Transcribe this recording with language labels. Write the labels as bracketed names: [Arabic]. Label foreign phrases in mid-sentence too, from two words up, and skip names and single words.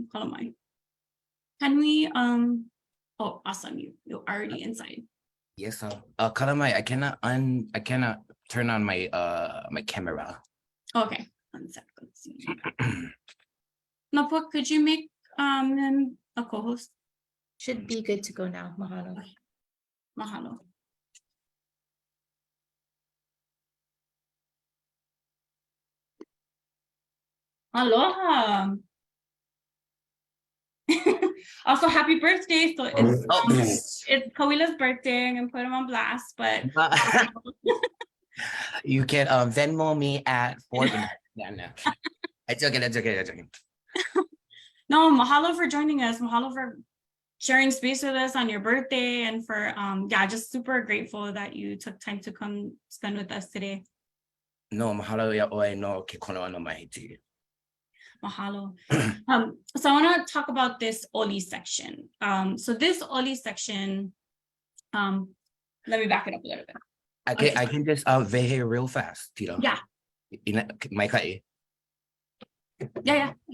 [English] Kalamai, can we? Oh, awesome! You're already inside. Yes, Kalamai, I cannot turn on my my camera. Okay, 1 second. Let's see. Napua, could you make him a co-host? Should be good to go now. Mahalo. Okay. Mahalo. Aloha. Also, happy birthday. So it's Kawila's birthday. I'm gonna put him on blast, but you can Venmo me at 4. No. It's okay. No, mahalo for joining us. Mahalo for sharing space with us on your birthday, and for just super grateful that you took time to come spend with us today. [Hawaiian] No, mahalo ya oe no ke kono no mahiti. [English] Mahalo. So I want to talk about this Oli section. So this Oli section, let me back it up a little bit. Okay. I can just vehe real fast, Tito. Yeah. My kai. Yeah.